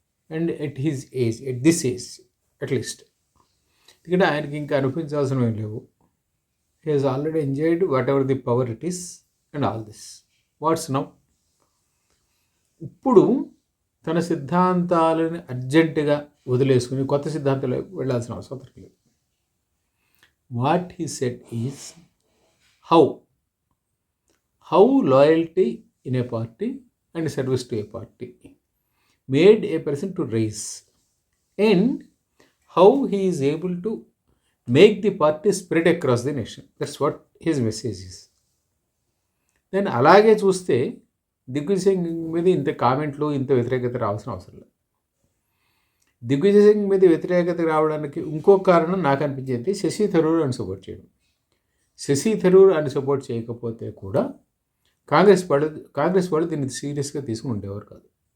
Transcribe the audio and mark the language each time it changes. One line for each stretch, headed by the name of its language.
English: and at this age at least,
Telugu: ఎందుకంటే ఆయనకి ఇంకా అనిపించాల్సినవి లేవు.
English: He has already enjoyed whatever the power it is and all this. What's now?
Telugu: ఇప్పుడు తన సిద్ధాంతాలను అర్జెంటుగా వదిలేసుకుని కొత్త సిద్ధాంతాలు వెళ్ళాల్సిన అవసరం లేదు.
English: What he said is how loyalty in a party and service to a party made a person to rise, and how he is able to make the party spread across the nation. That's what his message is.
Telugu: Then అలాగే చూస్తే దిగ్విజయ్ సింగ్ మీద ఇంత కామెంట్లు, ఇంత వ్యతిరేకత రావాల్సిన అవసరం లేదు. దిగ్విజయ్ సింగ్ మీద వ్యతిరేకత రావడానికి ఇంకో కారణం నాకు అనిపించేది శశి థరూర్ అని సపోర్ట్ చేయడం. శశి థరూర్ అని సపోర్ట్ చేయకపోతే కూడా కాంగ్రెస్ వాళ్ళు దీన్ని సీరియస్గా తీసుకుని ఉండేవారు కాదు.